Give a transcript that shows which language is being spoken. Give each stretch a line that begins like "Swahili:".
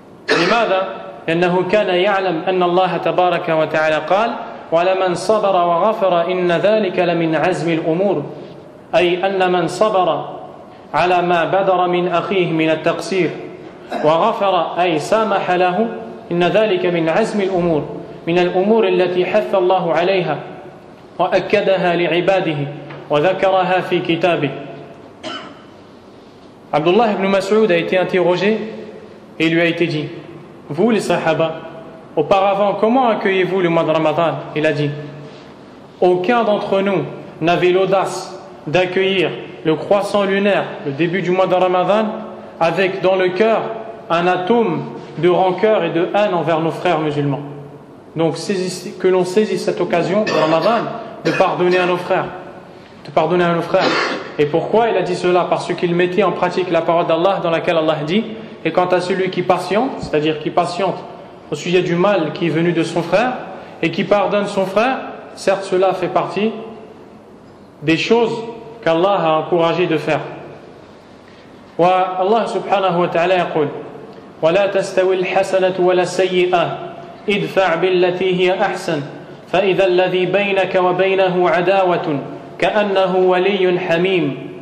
Arabic: لماذا؟ لأنه كان يعلم أن الله تبارك وتعالى قال: ولمن صبر وغفر إن ذلك لمن عزم الأمور، أي أن من صبر على ما بدر من أخيه من التقصير وغفر أي سامح له إن ذلك من عزم الأمور، من الأمور التي حث الله عليها وأكدها لعباده وذكرها في كتابه.
French: Abdullah ibn Mas'ud a été interrogé et il lui a été dit: vous les Sahaba, auparavant comment accueillez-vous le mois de Ramadan? Il a dit: aucun d'entre nous n'avait l'audace d'accueillir le croissant lunaire, le début du mois de Ramadan, avec dans le cœur un atome de rancœur et de haine envers nos frères musulmans. Donc que l'on saisisse cette occasion de Ramadan de pardonner à nos frères, de pardonner à nos frères. Et pourquoi il a dit cela? Parce qu'il mettait en pratique la parole d'Allah dans laquelle Allah dit: et quant à celui qui patiente, c'est-à-dire qui patiente au sujet du mal qui est venu de son frère et qui pardonne son frère, certes cela fait partie des choses qu'Allah a encouragé de faire.
Arabic: Wa Allah subhanahu wa ta'ala yaqul: ولا تستوي الحسنة ولا السيئة ادفع بالتي هي أحسن فإذا الذي بينك وبينه عداوة كأنه ولي حميم.